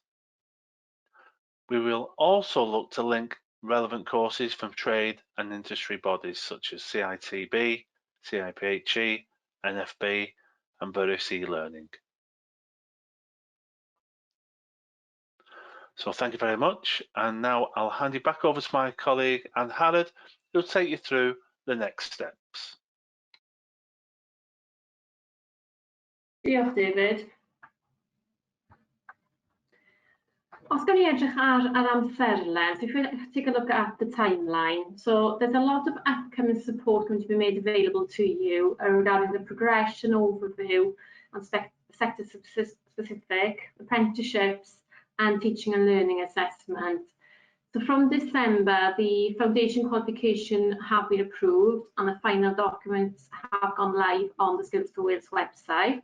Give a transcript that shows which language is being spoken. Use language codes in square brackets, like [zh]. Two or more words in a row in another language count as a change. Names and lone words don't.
[en] We will also look to link relevant courses from trade and industry bodies such as CITB, CIPHE, NFB, and various e-learning. So thank you very much, and now I'll hand you back over to my colleague Anne Harrod, who'll take you through the next steps. [cy] Diolch, David. Os gawn ni edrych ar amserlen, [en] so if we take a look at the timeline, so there's a lot of upcoming support going to be made available to you regarding the progression overview and sector specific apprenticeships and teaching and learning assessment. So from December, the foundation qualification have been approved and the final documents have gone live on the Skills for Wales website.